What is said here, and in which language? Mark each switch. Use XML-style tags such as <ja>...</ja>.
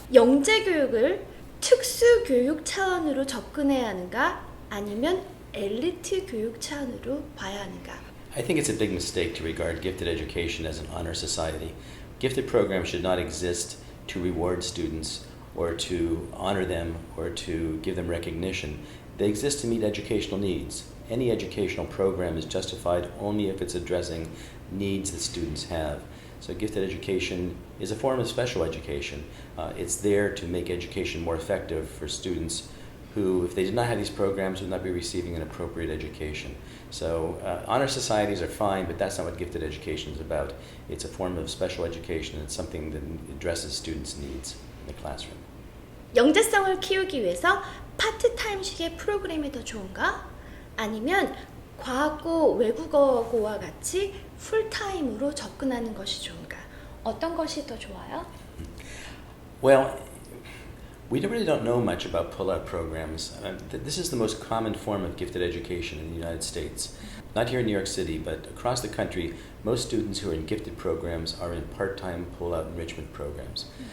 <ko>영재교육을 특수교육 차원으로 접근해야 하는가? 아니면 엘리트 교육 차원으로 봐야 하는가?</ko> <en>I think it's a big mistake to regard gifted education as an honor society. Gifted programs should not exist to reward students or to honor them or to give them recognition. They exist to meet educational needs. Any educational program is justified only if it's addressing needs that students have. So gifted education is a form of special education. It's there to make education more effective for students who, if they did not have these programs, would not be receiving an appropriate education. So honor societies are fine, but that's not what gifted education is about. It's a form of special education. It's something that addresses students' needs in the classroom.</en> <ko>영재성을 키우기 위해서 파트타임식의 프로그램이 더 좋은가? 아니면 과학고, 외국어고와 같이 풀타임으로 접근하는 것이 좋은가? 어떤 것이 더 좋아요?</ko> <en>Well, we really don't know much about pull-out programs. This is the most common form of gifted education in the United States. Not here in New York City, but across the country, most students who are in gifted programs are in part-time pull-out enrichment programs.</en>